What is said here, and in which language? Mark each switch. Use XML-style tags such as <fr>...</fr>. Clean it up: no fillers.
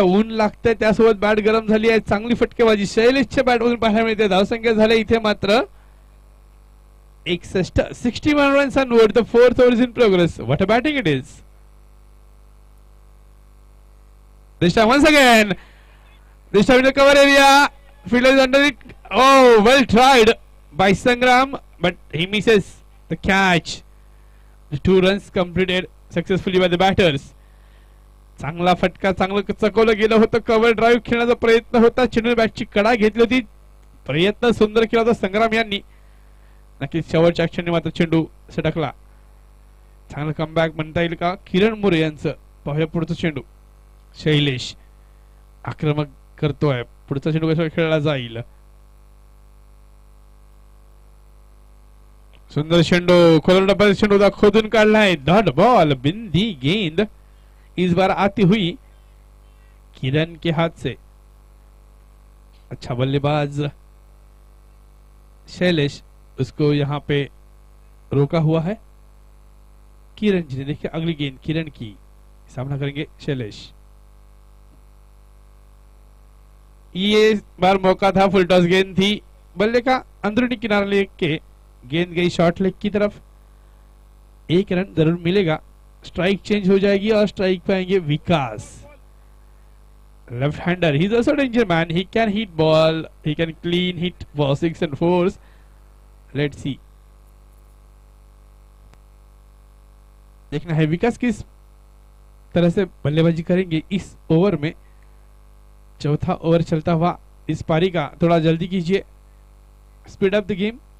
<mr>ऊन लागतंय त्यासोबत बॅट गरम झाली आहे. चांगली फटकेबाजी शैलेशच्या बॅट मधून पाहायला मिळते. धावसंख्या झाल्या इथे मात्र 61.</mr> <en>61 runs on board. The fourth over is in progress. What a batting it is. This time once again. This time in the cover area. Fielder is under it. Oh, well tried by Sangram, but he misses the catch. The 2 runs completed successfully by the batters.</en> <mr>चांगला फटका. चांगलं चकवलं गेलं होतं. Cover drive खेळण्याचा प्रयत्न होता. चेंडू बॅटची कडा घेतली होती. प्रयत्न सुंदर केला होता संग्राम यांनी. नक्कीच शेवटच्या क्षणी मात्र चेंडू सटकला. चांगलं कमबॅक म्हणता येईल का किरण मोरे यांचं. पाहूया पुढचा चेंडू. शैलेश आक्रमक करतोय. पुढचा चेंडू कसा खेळला जाईल. सुंदर चेंडू. खोलून डब्याचा चेंडू खोदून काढलाय.</mr> <en>Dot ball.</en> <hi>बिंदी गेंद इस बार आती हुई किरण के हाथ से. अच्छा बल्लेबाज शैलेश उसको यहाँ पे रोका हुआ है किरण जी ने. देखिए अगली गेंद किरण की. सामना करेंगे शैलेश. ये बार मौका था. फुल टॉस गेंद थी. बल्ले का अंदरूनी किनारा लेके गेंद गई शॉर्ट लेग की तरफ. 1 रन जरूर मिलेगा. स्ट्राइक चेंज हो जाएगी और स्ट्राइक पाएंगे विकास.</hi> <en>Left hander. He is also danger man. He can hit ball. He can clean hit for 6 and 4s. Let's see.</en> <hi>देखना है विकास किस तरह से बल्लेबाजी करेंगे इस ओवर में. चौथा ओवर चलता हुआ इस पारी का. थोड़ा जल्दी कीजिए.</hi> <en>Speed up the game.</en>